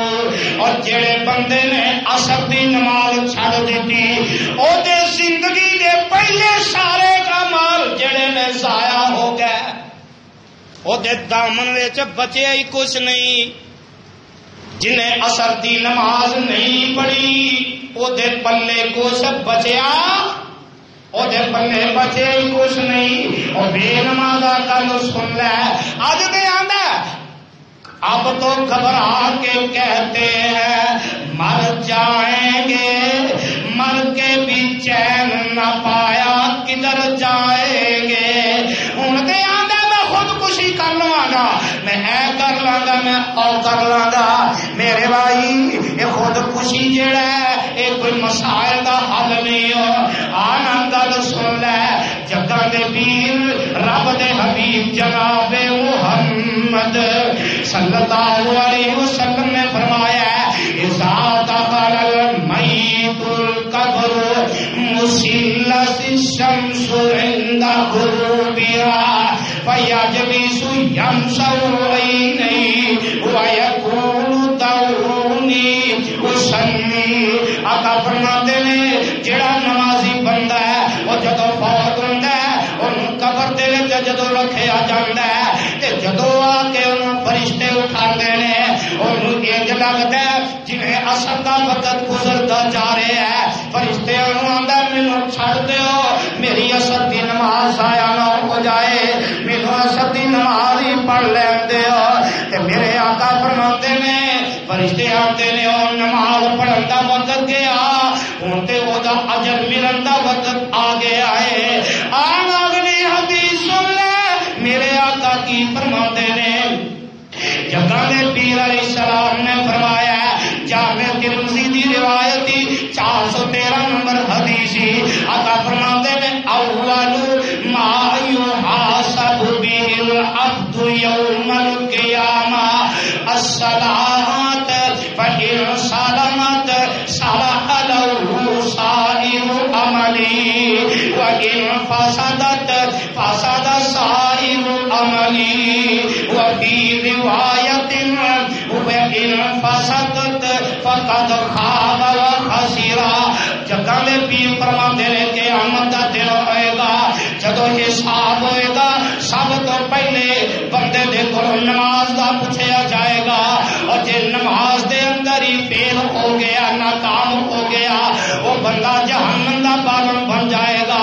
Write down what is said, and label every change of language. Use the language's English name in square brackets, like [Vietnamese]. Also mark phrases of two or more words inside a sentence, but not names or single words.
[Punjabi] اور جڑے بندے نے عصر دی نماز چھڑ دیتی او دے زندگی دے پہلے سارے کمال جڑے نے ضائع ہو گئے, او دے دامن وچ بچیا ہی کچھ نہیں. جنہیں عصر دی نماز نہیں پڑھی او دے پلے کچھ بچیا, او دے پلے بچے ہی کچھ نہیں. اور بے نمازا کل سن لے اج دے آندا [Urdu] اب تو گھبرا کے کہتے ہیں مر جائیں گے, [Punjabi] مر کے بھی چین نہ پایا کدھر جائیں گے. ہن تے آندا میں خودکشی کر لواں گا, میں اے کر لاں گا, میں او کر لاں گا. میرے بھائی یہ خودکشی جڑا ہے یہ کوئی مسائل دا حل نہیں ہو. آنا گل سن لے جگہ دے پیر رب دے حبیب جناب محمد [Arabic] صلی اللہ علیہ وسلم [Punjabi] نے فرمایا [Arabic] اذا دخل المیت القبر مسلت الشمس عند غروبها فیجلس یمسح عینیہ ویقول دعونی اصلی. [Punjabi] آقا فرماتے ہیں جڑا نمازی بندہ ہے وہ جدو فوت ہوندا ہے انہوں قبر دے وچ جدو رکھیا جاندا ہے تے جدو آ کے انہوں فرشتے اٹھاندے نے انہوں انج لگدا ہے جویں عصر دا وقت گزردا جا رہا ہے. فرشتے انہوں آندا مینوں چھڈ دیو میری عصر دی نماز ضائع نہ ہو جائے مینوں عصر دی نماز ہی پڑھ لین دیو. تے میرے آقا فرماتے نے فرشتے آتے نے اور نماز پڑھن دا وقت گیا ہوں تے او دا اجر ملن دا وقت آ گیا ہے. آن اگلی حدیث سن لے میرے آقا کی فرماتے نے جگہ دے پیر [Arabic] علیہ السلام [Punjabi] نے فرمایا جامع ترمذی دی روایت 413 نمبر حدیث. آقا فرماتے نے [Arabic] اول ما یحاسب به العبد یوم القیامہ الصلاۃ فإن سلمت صلح له سائر عمله وإن فسدت فسد سائر عمله وفي روایت وإن فسدت فقد خاب وخسر. [Punjabi] جگہ میں پیر فرماتے ہیں کہ قیامت دا دن ہوئے گا جدو حساب ہوئے گا سب تو پہلے بندے دے کو نماز دا پوچھا جائے گا اور جے نماز دے اندر ہی فیل ہو گیا ناکام ہو گیا وہ بندہ جہنم دا بارن بن جائے گا.